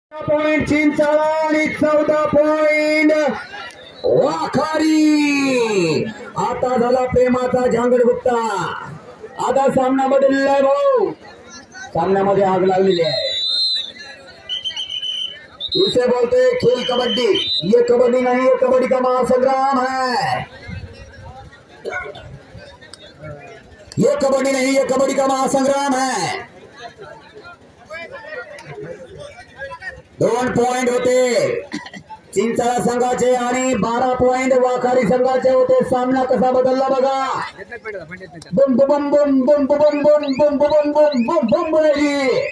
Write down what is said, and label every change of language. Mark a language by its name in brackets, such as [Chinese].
[Marathi] Point Chinchala आणि 14 point वाखारी. आता झाला प्रेमाचा झांगड गुप्ता. आता सामना बदललेला आहे भाऊ. सामन्यामध्ये आग लागलेली आहे. [Hindi] इसे बोलते हैं खेल कबड्डी. ये कबड्डी नहीं, ये कबड्डी का महासंग्राम है. ये कबड्डी नहीं, ये कबड्डी का महासंग्राम है. [Marathi] 2 पॉइंट होते चिंचाळा संघाचे आणि 12 पॉइंट वाखारी संघाचे होते. सामना कसा बदलला बघा. [Hindi] बम बम बम बम बम बम बम बम बम बम बम बोलेगी.